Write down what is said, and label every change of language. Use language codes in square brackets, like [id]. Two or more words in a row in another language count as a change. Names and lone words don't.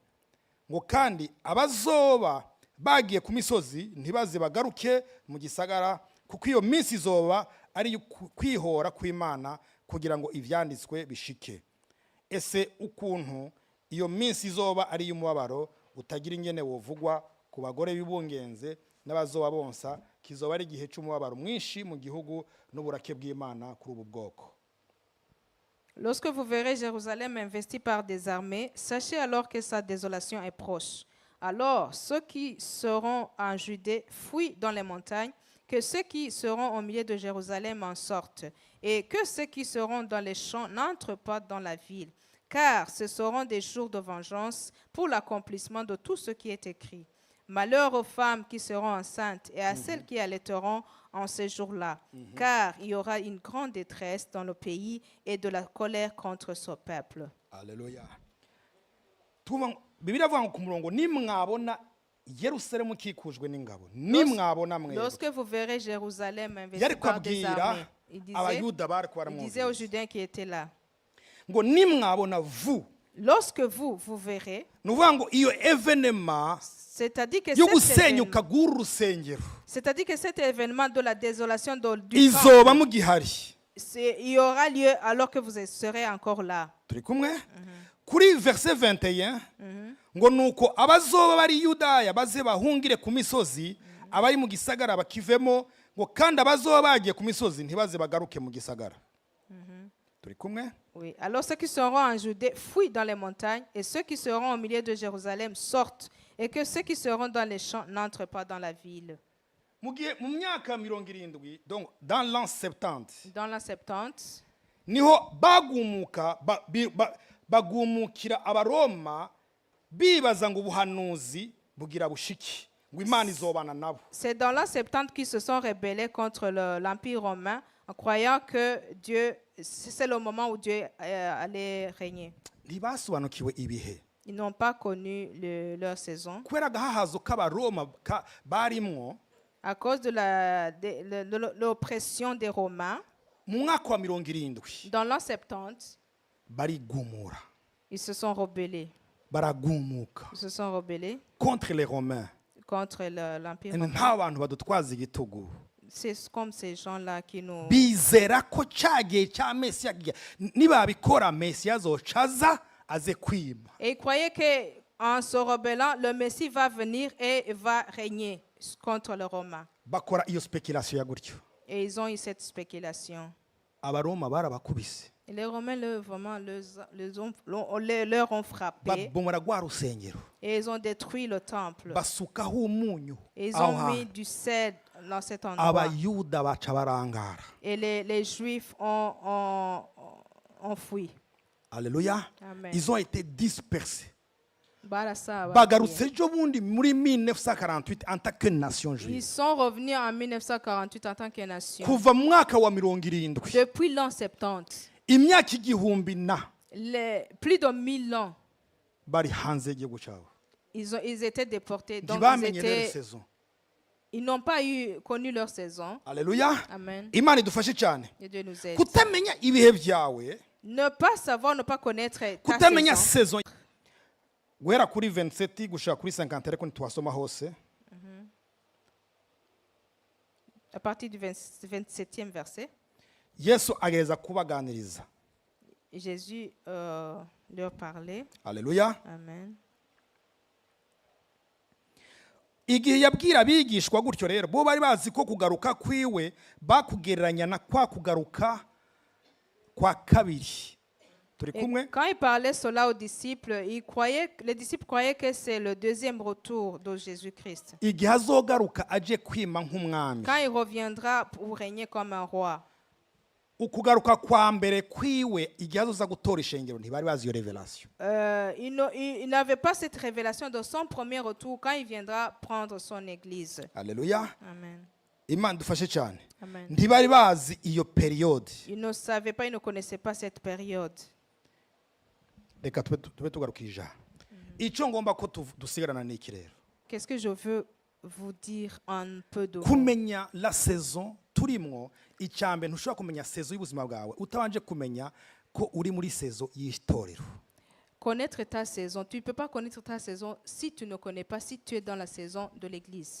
[rn] Ngo kandi abazoba bagiye ku misozi ntibaze bagaruke mu gisagara, kuko iyo minsi izoba ari kwihora kw'Imana kugira ngo ivyanditswe bishike. Ese ukuntu iyo minsi izoba ari y'umubabaro utagira ingene wovugwa ku bagore b'ibungenze n'abazoba bonsa, kizoba ari igihe cy'umubabaro mwinshi mu gihugu n'uburake bw'Imana kuri ubu bwoko. [fr] Lorsque vous verrez Jérusalem investie par des armées, sachez alors que sa désolation est proche. Alors ceux qui seront en Judée fuient dans les montagnes, que ceux qui seront au milieu de Jérusalem en sortent, et que ceux qui seront dans les champs n'entrent pas dans la ville, car ce seront des jours de vengeance pour l'accomplissement de tout ce qui est écrit. Malheur aux femmes qui seront enceintes et à celles qui allaiteront en ces jours-là, car il y aura une grande détresse dans le pays et de la colère contre ce peuple. Alléluia. [rn] Bibiliya avuga ngo ku murongo nimwabona Yerusalemu ikikujwe n'ingabo, nimwabona mwebwe. [fr] Lorsque vous verrez Jérusalem investie [rn] Yari [fr] par des [rn] kwabwira [fr] armées, il [rn] abayuda bari [fr] disait aux [rn] kwaramwumvise [fr] Judains qui étaient là, [rn] ngo nimwabona vous [fr] lorsque vous verrez, [rn] ni ukuvuga ngo iyo evenema [fr] c'est-à-dire que [rn] yo [fr] cet [rn] gusenyuka [fr] événement, [rn] guhura urusengero [fr] c'est-à-dire que cet événement de la désolation du [rn] izoba [fr] temple, [rn] mugihari. [fr] il y aura lieu alors que vous serez encore là. [rn] turi kumwe kuri verse 21 ngo nuko abazoba bari Yudaya baze bahungire ku misozi, abari mu gisagara bakivemo, ngo kandi abazoba bagiye ku misozi ntibaze bagaruke mu gisagara. turi kumwe. [fr] Oui. Alors ceux qui seront en Judée fuient dans les montagnes, et ceux qui seront au milieu de Jérusalem sortent, et que ceux qui seront dans les champs n'entrent pas dans la ville. [rn] Mu myaka 70, [fr] donc dans l'an 70, Dans l'an 70, [rn] niho bagumuka bagumukira abaroma bibaza ngo ubuhanuzi bugira bushiki ngo Imana izobana nabo. [fr] c'est dans l'an 70 qu'ils se sont rebellés contre l'Empire romain en croyant que Dieu, c'est le moment où Dieu allait régner. [rn] Ntibasobanukiwe ibihe [fr] Ils n'ont pas connu leur saison [rn] kubera agahahazo k'abaroma barimwo. [fr] à cause de l'oppression des Romains. [rn] Mu mwaka wa 70 [fr] Dans l'an 70, [rn] barigumura, [fr] ils se sont rebellés. [rn] baragumuka [fr] Ils se sont rebellés contre les Romains. contre l'Empire [rn] nta [fr] romain. [rn] bantu badutwaza igitugu [fr] C'est comme ces gens-là qui nous... [rn] bizera ko cyagiye cya Mesiya nibabikora Mesiya azocaza aze kwima. [fr] Et ils croyaient qu'en se rebellant, le Messie va venir et va régner contre les Romains. [rn] Bakora iyo speculation ya gutyo. [fr] Et ils ont eu cette spéculation. [rn] Abaroma barabakubise [fr] Et les Romains, vraiment, leur ont frappé. [rn] babomora gwa rusengero, [fr] Et ils ont détruit le temple. [rn] basukaho umunyu. [fr] Et ils [rn] aho [fr] ont mis [rn] hantu. [fr] du sel dans cet endroit. [rn] Abayuda baca barangara. [fr] Et les Juifs ont fui. Alléluia. Amen. Ils ont été dispersés. [rn] Barasa, Bagarutse ejo bundi muri 1948 [fr] en tant que nation Ils juive. sont revenus en 1948 en tant que nation. [rn] Kuva mu mwaka wa 70 [fr] Depuis l'an 70, [rn] imyaka igihumbi na [fr] plus de 1000 ans, [rn] bari hanze y'igihugu cyabo. [fr] ils étaient déportés. Donc [rn] Ntibamenye [fr] leur saison. ils n'ont pas connu leur saison. Alléluia. Amen. [rn] Imana idufashe cyane. [fr] Que Dieu nous aide. [rn] Kutamenya ibihe byawe, [fr] Ne pas savoir, ne pas connaître ta [rn] kutamenya saison. [fr] saison. [rn] Guhera kuri 27 gushaka kuri 50 ariko ntitwasoma hose. [fr] À partir du 27e verset, [rn] Yesu agereza kubaganiriza. [fr] Jésus leur parlait. Alléluia. Amen. [rn] Igihe yabwira abigishwa gutyo rero bo bari bazi ko kugaruka kwiwe bakugereranya na kwa kugaruka kwa kabiri. Turi [fr] Et [rn] kumwe. [fr] quand il parlait cela aux disciples, les disciples croyaient que c'est le deuxième retour de Jésus-Christ. [rn] Igihe azogaruka aje kwima nk'umwami. [fr] Quand il reviendra pour régner comme un roi. [rn] Ukugaruka kwa mbere kwiwe igihe azoza gutora ishengero ntibari bazi iyo revelation. [fr] Il n'avait pas cette révélation de son premier retour quand il viendra prendre son église. Alléluia. Amen. [rn] Imana dufashe cyane. Amen. Ntibari bazi iyo periode. [fr] Il ne savait pas, il ne connaissait pas cette période. [rn] Reka tube tugarukije. Icyo ngomba ko dusigarana n'iki rero. [fr] Qu'est-ce que je veux vous dire en peu de mots? [rn] Kumenya [fr] la saison [rn] turimwo icyambe ntushobora kumenya saison y'ubuzima bwawe utabanje kumenya ko uri muri saison y'itorero. [fr] Connaître ta saison. Tu ne peux pas connaître ta saison si tu ne connais pas, si tu es dans la saison de l'église.